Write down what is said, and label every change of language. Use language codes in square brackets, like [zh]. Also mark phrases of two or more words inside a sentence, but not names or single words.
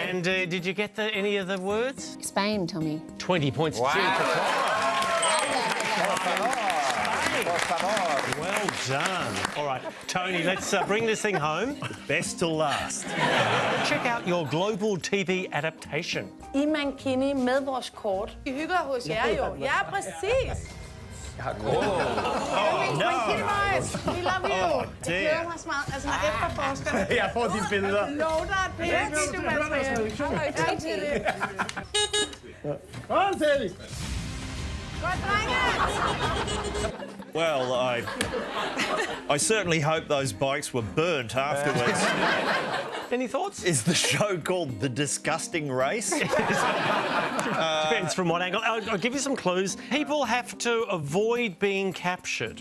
[en] And did you get any of the words? Spain, Tommy. 20 points. Wow. Well done. All right, Tony, let's bring this thing home. Best till last. Check out your global TV adaptation. [da] I mankini med vores kort. Vi hygger hos jer jo. Ja, præcis. [en] Mankini boys, we love you. [da] Jeg glæder mig så meget. Altså, når efterforskerne... Jeg får de billeder. Lov dig, det er videomateriale. Kom, Teddy. Godt, drenge! [en] Well, I certainly hope those bikes were burnt afterwards. Any thoughts? Is the show called The Disgusting Race? Depends from what angle. I'll give you some clues. People have to avoid being captured.